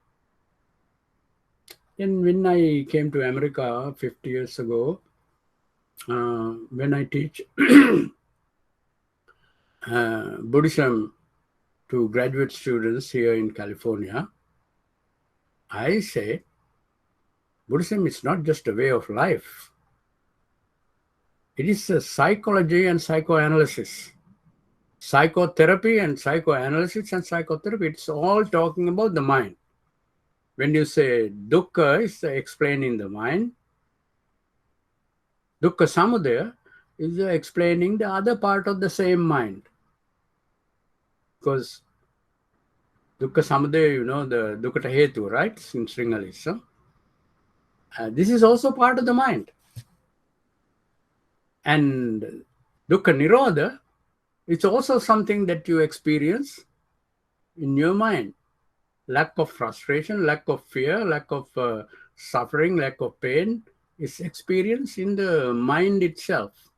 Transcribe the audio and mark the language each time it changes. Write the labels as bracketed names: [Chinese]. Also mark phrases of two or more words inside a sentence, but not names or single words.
[English] Then when I came to America 50 years ago, when I teach Buddhism to graduate students here in California, I say Buddhism is not just a way of life. It is a psychology and psychoanalysis. Psychotherapy and psychoanalysis and psychotherapy, it's all talking about the mind. When you say dukkha, it's explaining the mind. [Pali] Dukkha samudaya [English] is explaining the other part of the same mind. [Pali] Because dukkha samudaya, [English] you know, the [Sinhala] දුක්ඛ හේතු, [English] right? In Sinhalese. So, this is also part of the mind. [Pali] And Dukkha Nirodha, [English] it's also something that you experience in your mind. Lack of frustration, lack of fear, lack of suffering, lack of pain is experienced in the mind itself.